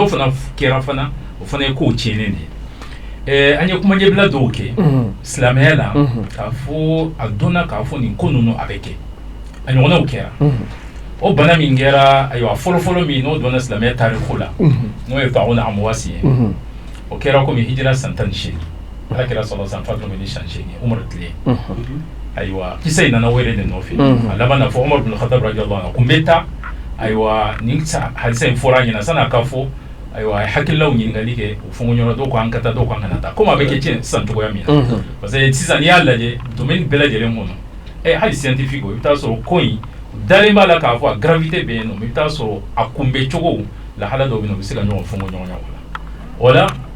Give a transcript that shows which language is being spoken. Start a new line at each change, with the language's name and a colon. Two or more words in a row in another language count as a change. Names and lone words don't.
Bambara: fana kɛra fana o fana ye kow tiɲɛnen de ye an ye kumajɛbila dɔw kɛ silamɛya la k'a fɔ a dɔnna k'a fɔ nin ko ninnu a bɛ kɛ a ɲɔgɔnnaw kɛra o bana min kɛra ayiwa fɔlɔfɔlɔ min n'o dɔnna silamɛya tariko la n'o ye Taun Amwasi ye o kɛra komi hijira san 18 ala kɛra
Arabic: صلى الله عليه وسلم
Bambara: ni san 8 Umar tile ayiwa kisa in nana wele de nɔfɛ a laban na fɔ Umar bin Khattab
Arabic: رضي الله عنه
Bambara: ko n bɛ taa ayiwa nin halisa in fɔra ɲɛna san'a ka fɔ ayiwa hakililaw ɲininkali kɛ o fɔnkɔɲɔgɔn dɔw ko an ka taa dɔw ko an kana taa komi a bɛ kɛ tiɲɛ sisan cogoya min na
French: parce que
Bambara: sisan n'i y'a lajɛ domaine bɛɛ lajɛlen kɔnɔ hali scientifique o i bɛ taa sɔrɔ ko in dalen b'a la k'a fɔ a gravité bɛ yen nɔ i bɛ taa sɔrɔ a kunbɛ cogo lahala dɔw bɛ yen u bɛ se ka ɲɔgɔn fɔnkɔɲɔgɔnya o la